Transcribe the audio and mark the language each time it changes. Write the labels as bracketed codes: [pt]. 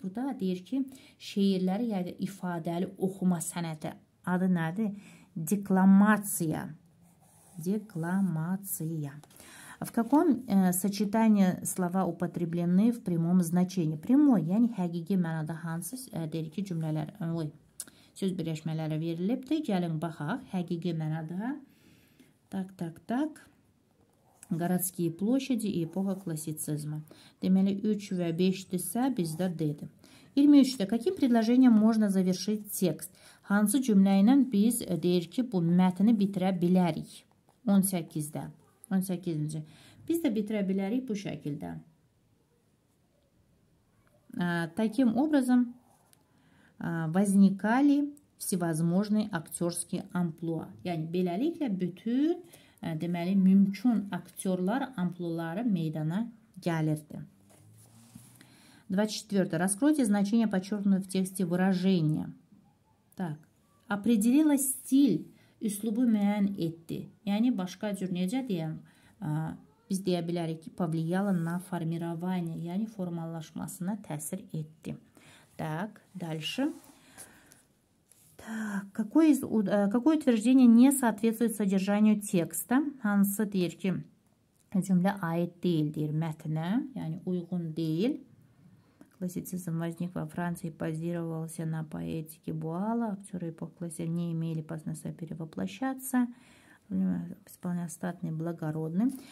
[az] Burada deyir ki, şeirləri yəni ifadəli oxuma sənəti adı nədir? Deklamasiya. Deklamasiya. [ru] В каком сочетании слова употреблены в прямом значении? [az] Прямой, yəni həqiqi mənada hansı deyir ki, cümlələr, söz birləşmələri verilibdir. Gəlin baxaq, həqiqi mənada. [ru] Tak. Городские площади и эпоха классицизма. [az] Deməli 3 və 5-dirsə bizdə D-dir. [ru] 23-də каким предложением можно завершить текст? [az] Hansı cümlə ilə biz deyir ki, bu mətni bitirə bilərik? 18-də. 18-ci. Biz də bitirə bilərik bu şəkildə. [ru] Таким образом возникали всевозможные актерские амплуа. [az] Yəni beləliklə bütün deməli mümkün aktyorlar ampluları meydana gəlirdi. [ru] 24. Раскройте значение подчеркнутого в тексте выражения. Так. Определила стиль, [az] üslubu müəyyən etdi. Yəni başqa cür necə deyəm? Biz deyə bilərik ki, [ru] повлияло на формирование, [az] yəni formallaşmasına təsir etdi. [ru] Так, дальше. Какое утверждение не соответствует содержанию текста? [az] Hansı deyir ki, cümlə aid deyil, deyir mətnə, yəni uyğun deyil. [ru] Классицизм возник во Франции, базировался на поэтике Буала. Актеры эпохи классицизма не имели возможности перевоплощаться. İspanya statni благородный.